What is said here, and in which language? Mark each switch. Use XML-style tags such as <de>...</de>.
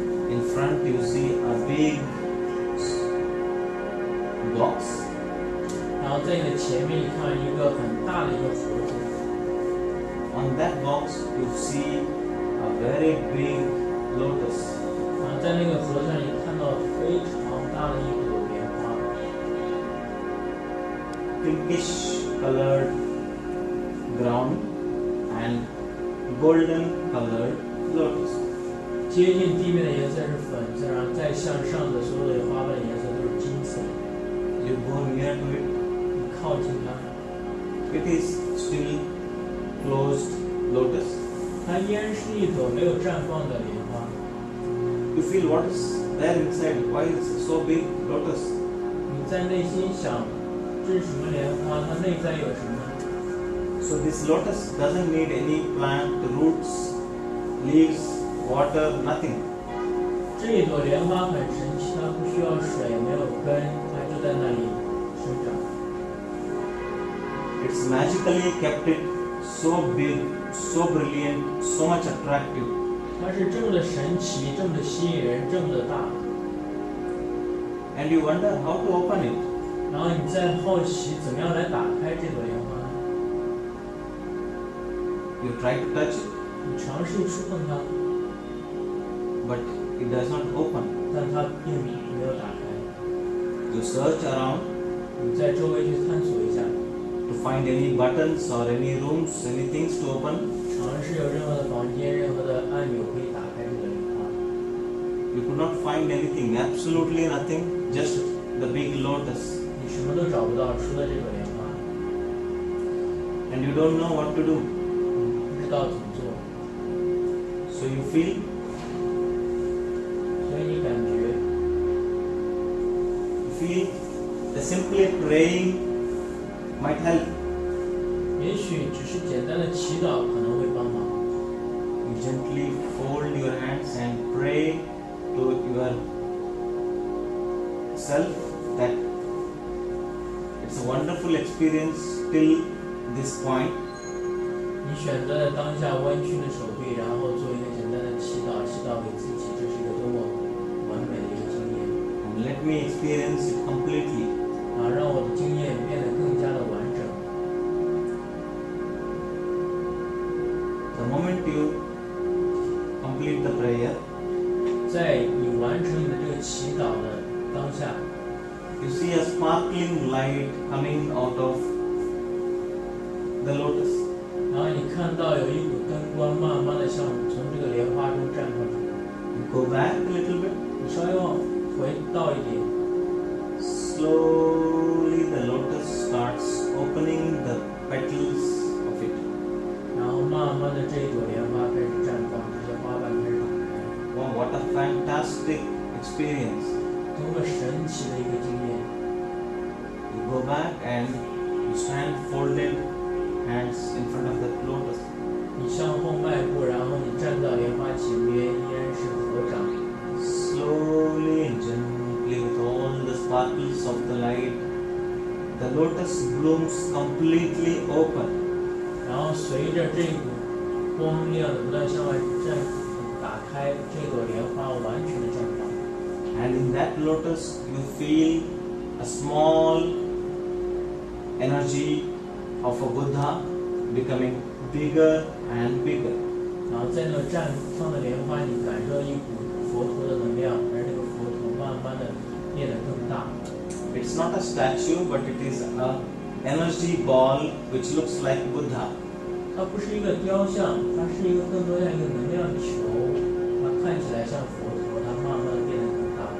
<en>In front you see a big box.</en> <zh>然后在你的前面，你看到一个很大的一个盒子，</zh> <en>On that box you see a very big lotus.</en> <zh>然后在那个盒上，你看到非常大的一朵莲花，</zh> <en>Pinkish colored ground and golden colored lotus.</en> <zh>接近地面的颜色是粉色，然后再向上的所有的花瓣颜色都是金色。</zh> <en>You go near to it.</en> <zh>你靠近它，</zh> <en>It is still closed lotus.</en> <zh>它依然是一朵没有绽放的莲花。</zh> <en>You feel what is there inside? Why is it so big lotus?</en> <zh>你在内心想，这是什么莲花？它内在有什么？</zh> <en>So this lotus doesn't need any plant, roots, leaves, water, nothing.</en> <zh>这一朵莲花很神奇，它不需要水，没有根，它就在那里生长。</zh> <en>It's magically kept it so big, so brilliant, so much attractive.</en> <zh>它是这么的神奇，这么的吸引人，这么的大。</zh> <en>And you wonder how to open it.</en> <zh>然后你再好奇怎么样来打开这朵莲花呢？</zh> <en>You try to touch it,</en> <zh>你尝试触碰它，</zh> <en>but it does not open.</en> <zh>但它并没有打开。</zh> <en>You search around</en> <zh>你在周围去探索一下，</zh> <en>to find any buttons or any rooms, any things to open.</en> <zh>尝试有任何的房间、任何的按钮可以打开这个莲花。</zh> <en>You could not find anything, absolutely nothing, just the big lotus.</en> <zh>你什么都找不到，除了这朵莲花，</zh> <en>And you don't know what to do.</en> <zh>不知道怎么做。</zh> <en>So you feel,</en> <zh>所以你感觉，</zh> <en>that simply praying might help.</en> <zh>也许只是简单的祈祷可能会帮忙。</zh> <en>You gently fold your hands and pray to yourself that it's a wonderful experience till this point.</en> <zh>你选择在当下弯曲的手臂，然后做一个简单的祈祷，祈祷给自己，这是一个多么完美的一个经验。</zh> <en>And let me experience it completely.</en> <zh>让我的经验变得更加的完整。</zh> <en>The moment you complete the prayer,</en> <zh>在你完成你的这个祈祷的当下，</zh> <en>you see a sparkling light coming out of the lotus.</en> <zh>然后你看到有一股灯光慢慢的向从这个莲花中绽放出来。</zh> <en>You go back a little bit.</en> <zh>你稍微往回倒一点，</zh> <en>Slowly the lotus starts opening the petals of it.</en> <zh>然后慢慢的这一朵莲花开始绽放，这些花瓣开始打开。</zh> <en>Wow, what a fantastic experience.</en> <zh>多么神奇的一个经验！</zh> <en>You go back and you stand folded hands in front of the lotus.</en> <zh>你向后迈步，然后你站到莲花前边，依然是合掌。</zh> <en>Slowly and gently with all the sparkles of the light, the lotus blooms completely open.</en> <zh>然后随着这股光亮的不断向外打开，这朵莲花完全的绽放。</zh> <en>And in that lotus you feel a small energy of a Buddha becoming bigger and bigger.</en> <zh>然后在那个绽放的莲花，你感受到一股佛陀的能量，而这个佛陀慢慢的变得更大。</zh> <en>It's not a statue, but it is a energy ball which looks like Buddha.</en> <zh>它不是一个雕像，它是一个更多像一个能量球，它看起来像佛陀，它慢慢的变得更大。</zh>